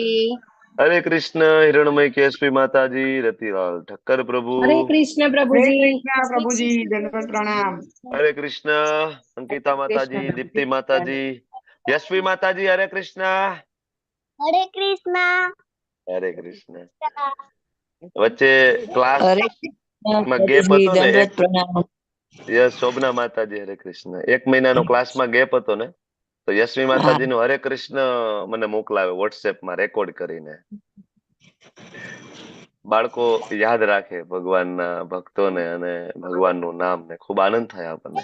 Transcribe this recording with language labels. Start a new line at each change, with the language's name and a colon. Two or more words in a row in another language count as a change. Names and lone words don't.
Hindi: हरे कृष्ण हिरणमय केसरी माता जी, रतिलाल ठक्कर प्रभु। हरे कृष्ण प्रभु हरे जी। कृष्णा प्रभु जी, दंडवत प्रणाम। हरे कृष्ण अंकिता माता कृष्ण जी, प्रभु दीप्ति माता जी, यशवी माता जी। हरे कृष्ण। हरे कृष्णा। हरे कृष्ण।
Gujarati: વચ્ચે ક્લાસ હરે કૃષ્ણ માં ગેપ પ્રભુજી, હતો ને દંડવત એક પ્રણામ. શોભના માતાજી હરે કૃષ્ણ, 1 મહિનાનો ક્લાસમાં ગેપ હતો ને, તો યશવી હા, માતાજી નું હરે કૃષ્ણ મને મોકલાવે વોટ્સએપમાં રેકોર્ડ કરીને. બાળકો યાદ રાખે ભગવાનના ભક્તોને અને ભગવાનનું નામ ને ખૂબ આનંદ થાય આપણને.